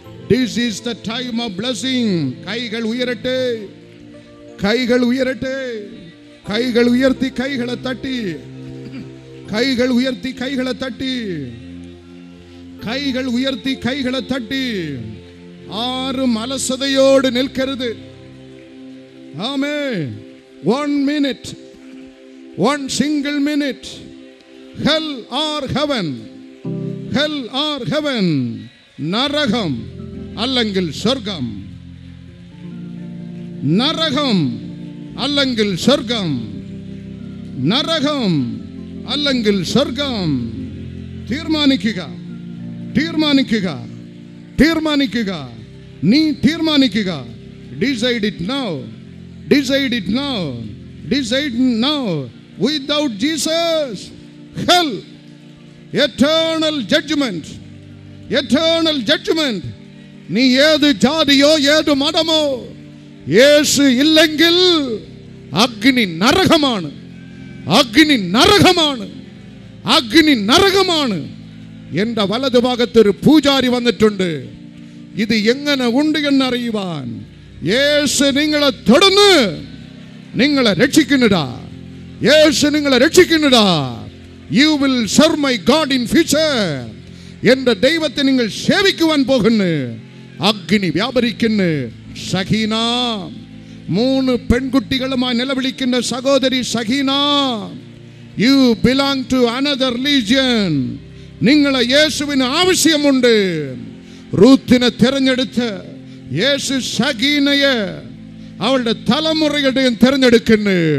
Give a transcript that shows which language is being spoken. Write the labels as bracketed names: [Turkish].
[English] This is the time of blessing. [Malayalam] കൈകൾ ഉയരട്ടെ, കൈകൾ ഉയരട്ടെ, കൈകൾ ഉയർത്തി, കൈകളെ തട്ടി, കൈകൾ ഉയർത്തി, കൈകളെ തട്ടി, കൈകൾ ഉയർത്തി, കൈകളെ തട്ടി. ആരും അലസതയോട് നിൽക്കരുത്. ആമേൻ. [English] 1 minute, 1 single minute. Hell or heaven, hell or heaven. [Malayalam] നരകം അല്ലെങ്കിൽ സ്വർഗം, നരകം അല്ലെങ്കിൽ സ്വർഗം, നരകം അല്ലെങ്കിൽ സ്വർഗം. തീർമാനിക്കുക, തീർമാനിക്കുക, തീർമാനിക്കുക. നീ തീർമാനിക്കുക. [English] Decide it now, decide it now, decide now. Without Jesus, hell, eternal judgment, eternal judgment. [Malayalam] നീ ഏത് ജാതിയോ ഏത് മതമോ, യേശു ഇല്ലെങ്കിൽ അഗ്നി നരകമാണ്, അഗ്നി നരകമാണ്, അഗ്നി നരകമാണ്. എൻ്റെ വലതുഭാഗത്തൊരു പൂജാരി വന്നിട്ടുണ്ട്. ഇത് എങ്ങനെ ഉണ്ട് എന്നറിയുവാൻ. യേശു നിങ്ങളെ തൊടുന്ന് നിങ്ങളെ രക്ഷിക്കുന്നതാ, യേശു നിങ്ങളെ രക്ഷിക്കുന്നതാ. [English] You will serve my God in future. [Malayalam] എൻ്റെ ദൈവത്തെ നിങ്ങൾ സേവിക്കുവാൻ പോകുന്നു. അഗ്നി വ്യാപരിക്കുന്നു, ഷഹീന. 3 പെൺകുട്ടികളുമായി നിലവിളിക്കുന്ന സഹോദരി Shahina, [English] You belong to another religion. [Malayalam] നിങ്ങളെ യേശുവിന് ആവശ്യമുണ്ട്. റൂത്തിനെ തിരഞ്ഞെടുത്ത് യേശു ഷഹീനയെ അവളുടെ തലമുറയുടെയും തിരഞ്ഞെടുക്കുന്നു.